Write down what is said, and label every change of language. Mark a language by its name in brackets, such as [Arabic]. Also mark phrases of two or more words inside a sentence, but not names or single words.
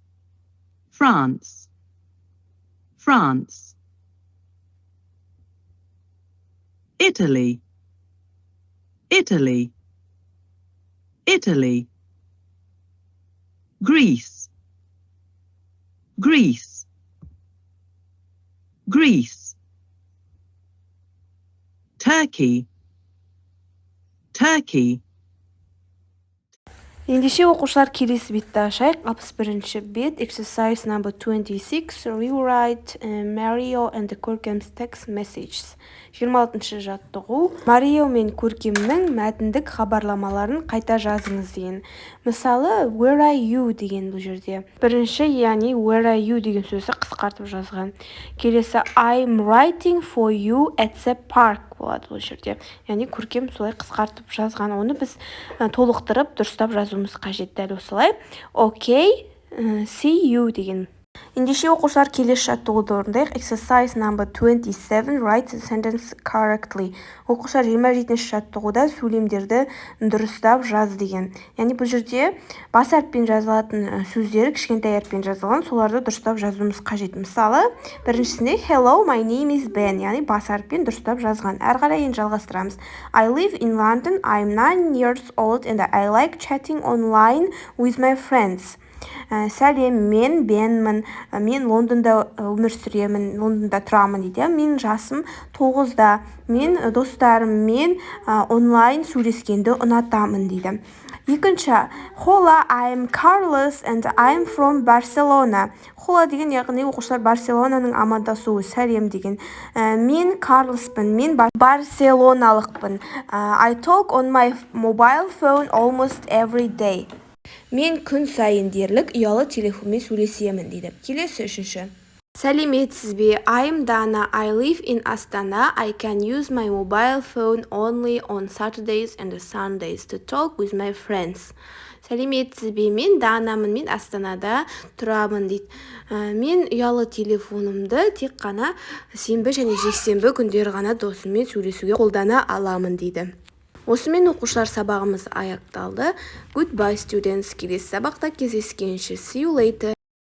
[English] Italy, Greece, Turkey. [Kazakh] Ендеше оқушылар, келесі бетті ашайық. 61-ші бет [English] exercise number 26 rewrite Mario and Көркем's text messages. [Kazakh] 26-шы жаттығу Марио мен Көркемнің мәтіндік хабарламаларын қайта жазыңыз деген. Мысалы, [English] where are you [Kazakh] деген бұл жерде. Бірінші, яғни [English] where are you [Kazakh] деген сөзі қысқартып жазған. [English] Келесі I'm writing for you at the park [Kazakh] болады бұл жерде. Яғни Көркем солай қысқартып жазған. Оны біз толықтырып дұрыстап жазуымыз қажет. Дәл осылай. [English] Okay, see you деген. [Kazakh] Ендеше оқушылар, келесі жаттығуды орындайық. [English] Exercise number 27 write the sentence correctly. [Kazakh] Оқушылар, 27-ші жаттығуда сөйлемдерді дұрыстап жаз деген. Яғни бұл жерде бас әріппен жазылатын сөздері кішкентай әріппен жазылған, соларды дұрыстап жазуымыз қажет. Мысалы, біріншісінде [English] hello, my name is Ben, [Kazakh] яғни бас әріппен дұрыстап жазған. Әрі қарай енді жалғастырамыз. [English] I live in London, I'm 9 years old and I like chatting online with my friends. [Kazakh] Сәлем, мен Бенмін, мен Лондонда өмір сүремін, Лондонда тұрамын дейді. Мен жасым 9-да, мен достарыммен онлайн сөйлескенді ұнатамын дейді. Екінші, [English] Hola, I'm Carlos and I'm from Barcelona. [Kazakh] Hola деген, яғни оқушылар Барселонаның амандасуы, сәлем деген. Мен Карлоспын, мен барселоналықпын. [English] I talk on my mobile phone almost every day. [Kazakh] Мен күн сайын дерлік ұялы телефонмен сөйлесемін дейді. Келесі үшінші. Сәлеметсіз бе? [English] I'm Dana. I live in Astana. I can use my mobile phone only on Saturdays and Sundays to talk with my friends. [Kazakh] Сәлеметсіз бе? Мен Данамын. Мен Астанада тұрамын дейді. Мен ұялы телефонымды тек қана сенбі және жексенбі күндері ғана досыммен сөйлесуге қолдана аламын дейді. Осымен оқушылар, сабағымыз аяқталды. [English] Goodbye students. [Kazakh] Келесі сабақта кездескенше. [English] See you later.